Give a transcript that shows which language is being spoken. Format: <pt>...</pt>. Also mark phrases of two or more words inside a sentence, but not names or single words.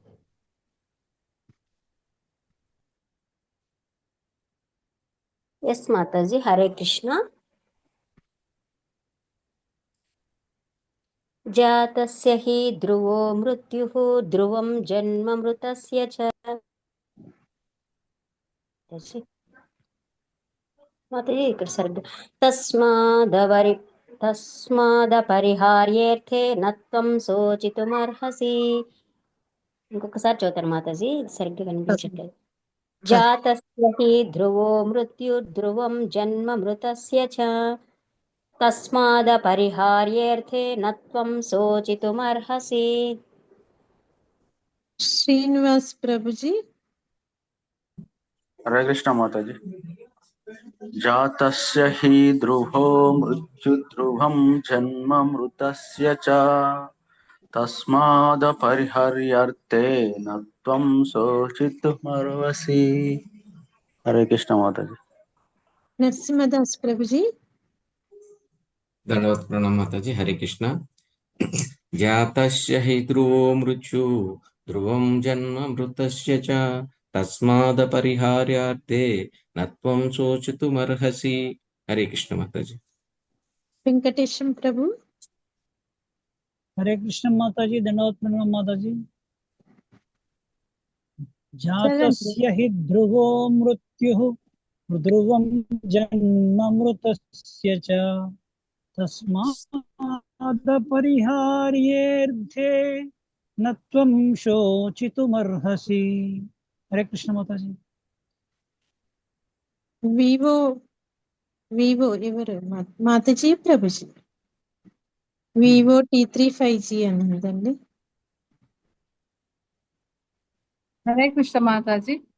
<hi>यस माताजी। हरे कृष्ण।</hi> <sa>जातस्य हि ध्रुवो मृत्युः ध्रुवं जन्म मृतस्य च माताजी</sa> <te>ఇక్కడ సరిగ్గా</te> <sa>తస్మాదపరిహార్యేర్థే నత్వం శోచితుమర్హసి.</sa> <te>ఇంకొకసారి చదువుతారు మాతాజీ, సరిగ్గా కనిపించట్లేదు.</te> <sa>జాతస్య హి ధ్రువో మృత్యుర్ధ్రువం జన్మ మృతస్య చ తస్మాదపరిహార్యేర్థే నత్వం శోచితుమర్హసి.</sa> <te>శ్రీనివాస్ ప్రభుజీ।</te> <hi>हरे कृष्ण माताजी।</hi> <sa>जातस्य हि ध्रुवो मृत्युध्रुवं जन्म मृतस्य च తస్మాదపరిహర్యర్థే నత్వం శోచితుమర్హసి.</sa> <te>హరే కృష్ణ మాతాజీ. నరసింహదాస్ ప్రభుజీ. దండవత్ ప్రణామ్ మాతాజీ. హరే కృష్ణ.</te> <sa>జాతస్య హి ధ్రువో మృత్యు ధ్రువం జన్మ మృతస్య చ తస్మాదపరిహార్యార్థే నత్వం శోచితుమర్హసి.</sa> <te>హరే కృష్ణ మాతాజీ. వెంకటేశం ప్రభు.</te> <hi>हरे कृष्ण माता जी, दंडवत प्रणाम माता जी।</hi> <sa>जातस्य हि ध्रुवो मृत्युः ध्रुवं जन्ममृतस्य च तस्मादपरिहार्येऽर्थे न त्वं शोचितुमर्हसि।</sa> <hi>हरे कृष्ण माता जी।</hi> <te>వివో ఎవరు మాతాజీ ప్రభుజీ? వివో T35G అని ఉందండి. హరే కృష్ణ మాతాజీ.</te>